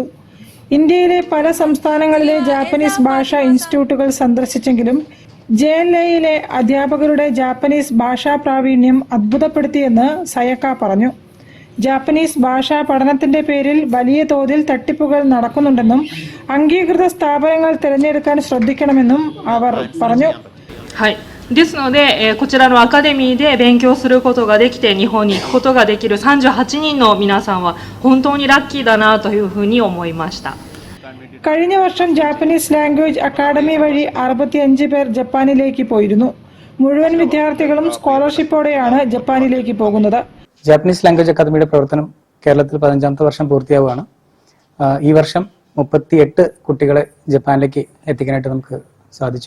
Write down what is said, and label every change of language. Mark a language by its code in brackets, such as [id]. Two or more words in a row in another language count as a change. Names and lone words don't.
[ml] ഇന്ത്യയിലെ പല സംസ്ഥാനങ്ങളിലെ ജാപ്പനീസ് ഭാഷാ ഇൻസ്റ്റിറ്റ്യൂട്ടുകൾ സന്ദർശിച്ചെങ്കിലും JLAയിലെ അധ്യാപകരുടെ ജാപ്പനീസ് ഭാഷാ പ്രാവീണ്യം അത്ഭുതപ്പെടുത്തിയെന്ന് സയക്ക പറഞ്ഞു. ജാപ്പനീസ് ഭാഷാ പഠനത്തിന്റെ പേരിൽ വലിയ തോതിൽ തട്ടിപ്പുകൾ നടക്കുന്നുണ്ടെന്നും അംഗീകൃത സ്ഥാപനങ്ങൾ തിരഞ്ഞെടുക്കാൻ ശ്രദ്ധിക്കണമെന്നും അവർ പറഞ്ഞു. [ja] ですので、こちらのアカデミーで勉強することができて日本に行くことができる38人の皆さんは本当にラッキーだなというふうに思いました。 [ml] കഴിഞ്ഞ വർഷം ജാപ്പനീസ് ലാംഗ്വേജ് അക്കാദമി വഴി 65 പേർ ജപ്പാനിലേക്ക് പോയിരുന്നു. മുഴുവൻ വിദ്യാർത്ഥികളും സ്കോളർഷിപ്പോടെയാണ് ജപ്പാനിലേക്ക് പോകുന്നത്. ജാപ്പനീസ് ലാംഗ്വേജ് അക്കാദമിയുടെ പ്രവർത്തനം കേരളത്തിൽ 15ാമത്തെ വർഷം പൂർത്തിയാവുകയാണ്. ഈ വർഷം 38 കുട്ടികളെ ജപ്പാനിലേക്ക് എത്തിക്കാനായിട്ട് നമുക്ക് സാധിച്ചു.